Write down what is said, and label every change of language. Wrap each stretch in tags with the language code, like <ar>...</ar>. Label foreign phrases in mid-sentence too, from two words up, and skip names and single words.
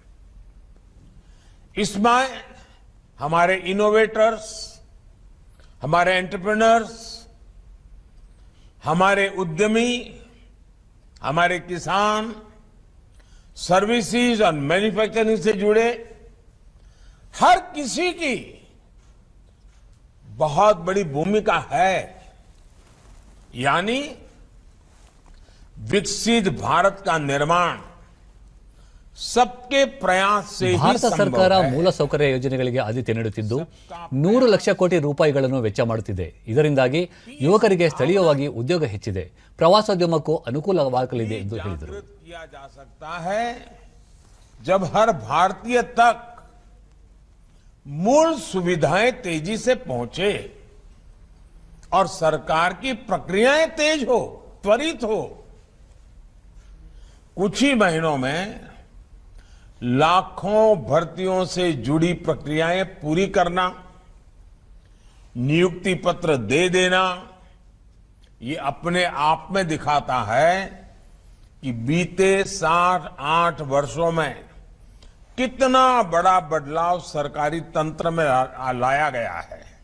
<hi>इसमें हमारे इनोवेटर्स, हमारे एंटरप्रेन्योर्स, हमारे उद्यमी, हमारे किसान, सर्विसेज और मैन्युफैक्चरिंग से जुड़े हर किसी की बहुत बड़ी भूमिका है। यानी विकसित भारत का निर्माण सबके प्रयास से ही</hi> <kn>ಭಾರತ</kn> <hi>संभव</hi> <kn>ಸರ್ಕಾರ</kn> <hi>है।</hi> <kn>ಮೂಲಸೌಕರ್ಯ ಯೋಜನೆಗಳಿಗೆ ಆದ್ಯತೆ ನೀಡುತ್ತಿದ್ದು 100 ಲಕ್ಷ ಕೋಟಿ ರೂಪಾಯಿಗಳನ್ನು ವೆಚ್ಚ ಮಾಡುತ್ತಿದೆ. ಇದರಿಂದಾಗಿ ಯುವಕರಿಗೆ ಸ್ಥಳೀಯವಾಗಿ ಉದ್ಯೋಗ ಹೆಚ್ಚಿದೆ. ಪ್ರವಾಸೋದ್ಯಮಕ್ಕೂ ಅನುಕೂಲವಾಗಲಿದೆ ಎಂದು ಹೇಳಿದರು.</kn> <hi>किया जा सकता है जब हर भारतीय तक मूल सुविधाएं तेजी से पहुंचे और सरकार की प्रक्रियाएं तेज हो, त्वरित हो। कुछ ही महीनों में लाखों भर्तियों से जुड़ी प्रक्रियाएं पूरी करना, नियुक्ति पत्र दे देना, ये अपने आप में दिखाता है कि बीते 7-8 वर्षों में कितना बड़ा बदलाव सरकारी तंत्र में लाया गया है।</hi>